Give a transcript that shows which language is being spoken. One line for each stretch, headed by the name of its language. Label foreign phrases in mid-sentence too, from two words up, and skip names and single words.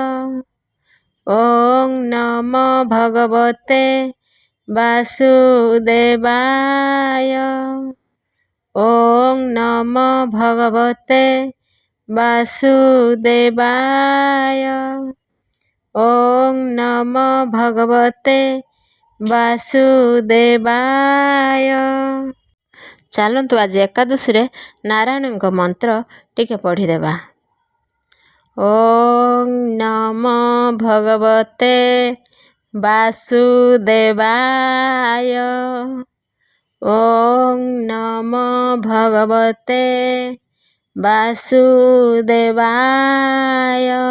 Sanskrit: ॐ नमो भगवते वासुदेवाय। ॐ नमो भगवते वासुदेवाय। ॐ नमो भगवते वासुदेवाय।
Odia: ଚାଲନ୍ତୁ ଆଜି ଏକାଦଶୀରେ ନାରାୟଣଙ୍କ ମନ୍ତ୍ର ଟିକେ ପଢ଼ିଦେବା।
Sanskrit: ॐ ନମୋ ଭଗବତେ ବାସୁଦେବାୟ। ॐ ନମୋ ଭଗବତେ ବାସୁଦେବାୟ।